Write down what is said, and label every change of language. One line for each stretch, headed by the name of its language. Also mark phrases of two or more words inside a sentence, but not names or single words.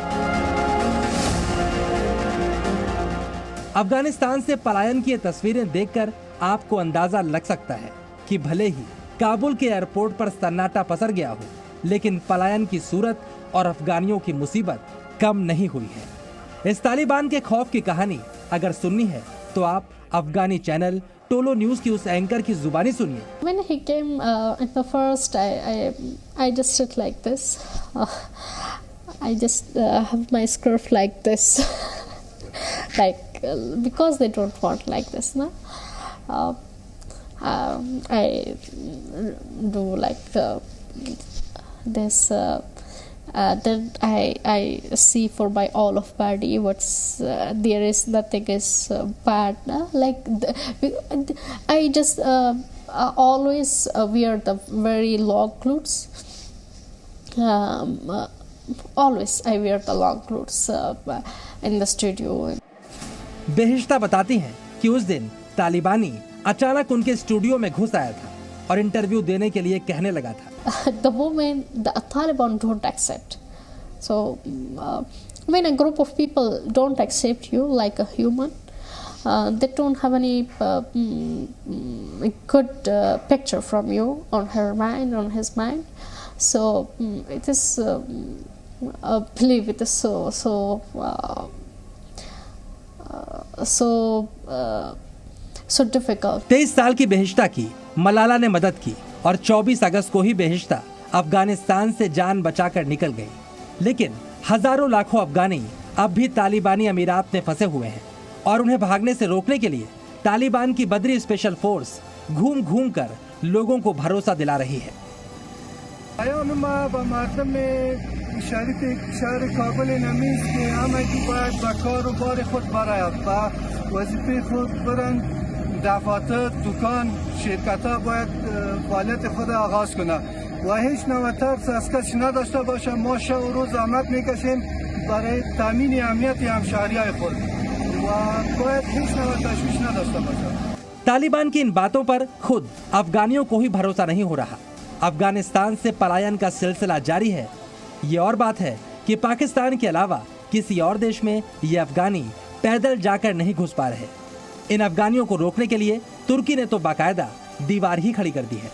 Hindi: अफगानिस्तान से पलायन की ये तस्वीरें देखकर आपको अंदाजा लग सकता है कि भले ही काबुल के एयरपोर्ट पर सन्नाटा पसर गया हो, लेकिन पलायन की सूरत और अफगानियों की मुसीबत कम नहीं हुई है। इस तालिबान के खौफ की कहानी अगर सुननी है तो आप अफगानी चैनल टोलो न्यूज की उस एंकर की जुबानी सुनिए।
English: When he came at the first, I just sit like this. I just have my scarf like this, like because they don't want like this, no? I do like this. Then I see for my all of body what's there is nothing is bad, like I just always wear the very long clothes. Always I wear the long clothes in the studio.
Hindi: बेहिश्ता बताती हैं कि उस दिन तालिबानी अचानक उनके स्टूडियो में घुस आया था और इंटरव्यू देने के लिए कहने लगा था।
English: The moment the Taliban don't accept, so when a group of people don't accept you like a human, they don't have any good picture from you on her mind, on his mind. So it is believe it is so difficult.
Hindi: 23 साल की बेहिश्ता की मलाला ने मदद की और 24 अगस्त को ही बेहिश्ता अफगानिस्तान से जान बचाकर निकल गई। लेकिन हजारों लाखों अफगानी अब भी तालिबानी अमीरात में फंसे हुए हैं और उन्हें भागने से रोकने के लिए तालिबान की बदरी स्पेशल फोर्स घूम घूम कर लोगों को भरोसा दिला रही है।
Persian: دفاتر، دکان، شرکت‌ها باید فعالیت خود آغاز کنه و هیچ نوع ترس از کسی نداشته باشه. ما شب و روز زحمت میکشیم برای تامین امنیت همشهری‌های خود و باید هیچ نوع تشویش نداشته باشه.
Hindi: तालिबान की इन बातों पर खुद अफगानियों को ही भरोसा नहीं हो रहा। अफगानिस्तान से पलायन का सिलसिला जारी है। ये और बात है कि पाकिस्तान के अलावा किसी और देश में ये अफगानी पैदल जाकर नहीं घुस पा रहे। इन अफगानियों को रोकने के लिए तुर्की ने तो बाकायदा दीवार ही खड़ी कर दी है।